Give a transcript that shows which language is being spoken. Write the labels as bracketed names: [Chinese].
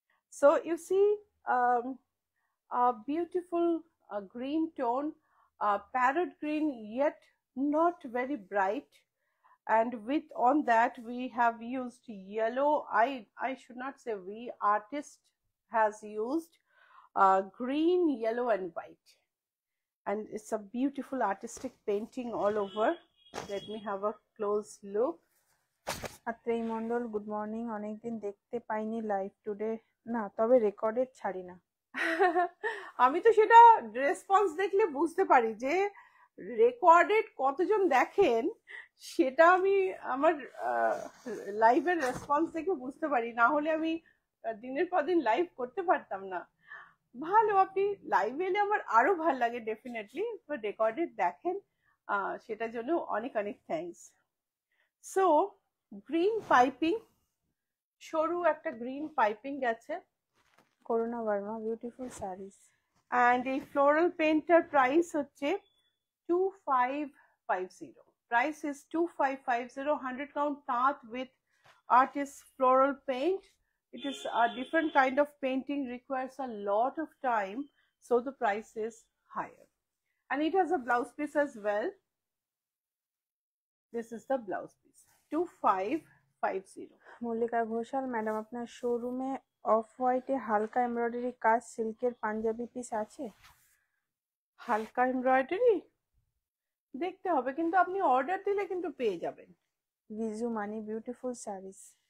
[English] So you see a beautiful green tone, parrot green, yet not very bright, and with on that we have used yellow. I should not say we, artist has used green, yellow and white, and it's a beautiful artistic painting all over. Let me have a close look. Atreyi Mondal, good morning. [Bangla] অনেকদিন দেখতে পাইনি live today, না তবে recorded ছাড়ি না। আমি তো সেটা রেসপন্স দেখলে বুঝতে পারি যে রেকর্ডেড কতজন দেখেন, সেটা আমি আমার লাইভের রেসপন্স দেখে বুঝতে পারি, না হলে আমি দিনের পর দিন লাইভ করতে পারতাম না। ভালো, আপনি লাইভ এলে আমার আরো ভালো লাগে ডেফিনেটলি, রেকর্ডেড দেখেন, সেটার জন্য অনেক অনেক থ্যাঙ্কস। সো গ্রিন পাইপিং, সরু একটা গ্রিন পাইপিং গেছে। [English] Karuna Barma, beautiful saris. [Bangla] and এই floral painter price হচ্ছে 2550. [English] Price is 2550, 100 count taat with artist floral paint. It is a different kind of painting, requires a lot of time, so the price is higher, and it has a blouse piece as well. This is the blouse piece, 2550. [Bangla] Mallika Ghoshal, madam আপনার শোরুমে of হোয়াইটে হালকা embroidery কাজ সিল্কের panjabi piece আছে? হালকা embroidery দেখতে হবে, কিন্তু আপনি অর্ডার দিলে কিন্তু পেয়ে যাবেন। [English] Viju Mani, beautiful saris.